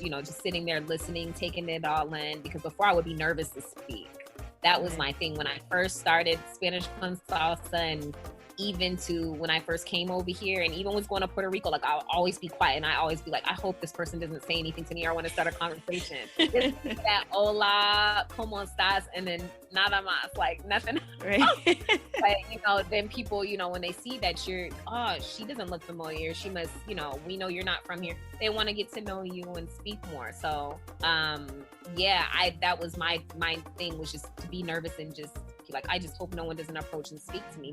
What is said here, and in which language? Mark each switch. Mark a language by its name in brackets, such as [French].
[English] You know, just sitting there listening, taking it all in, because before I would be nervous to speak. That was my thing when I first started Spanish Con Salsa, and even to when I first came over here, and even was going to Puerto Rico, like I'll always be quiet, and I always be like, I hope this person doesn't say anything to me, or I want to start a conversation. Just that [Spanish] hola, ¿cómo estás? [English] And then [Spanish] nada más, [English] like nothing. Right. But, you know, then people, you know, when they see that you're, oh, she doesn't look familiar, she must, you know, we know you're not from here. They want to get to know you and speak more. So, yeah, that was my thing, was just to be nervous and just like, I just hope no one doesn't approach and speak to me.